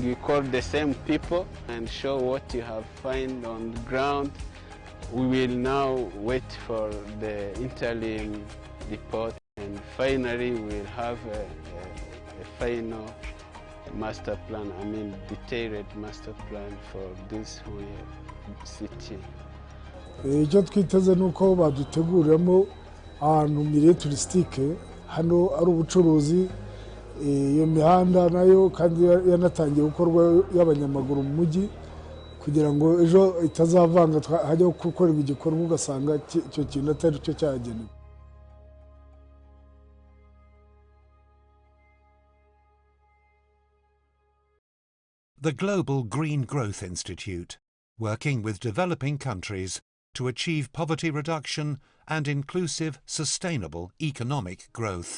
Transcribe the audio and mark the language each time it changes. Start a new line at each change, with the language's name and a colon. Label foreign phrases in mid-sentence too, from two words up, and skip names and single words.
English: We call the same people and show what you have found on the ground. We will now wait for the interim report, and finally we'll have a final master plan, I mean detailed master plan for this whole city.
Kinyarwanda: Icyo twiteze ni uko baduteguriramo ahantu
French: milieu touristique
Kinyarwanda: hano ari ubucuruzi, iyo mihanda nayo kandi yanatangiye gukorwa y'abanyamaguru mu mujyi, kugira ngo ejo itazavanga hajya gukorerwa igikorwa ugasanga icyo kintu atari cyo cyagenewe.
English: The Global Green Growth Institute, working with developing countries to achieve poverty reduction and inclusive, sustainable economic growth.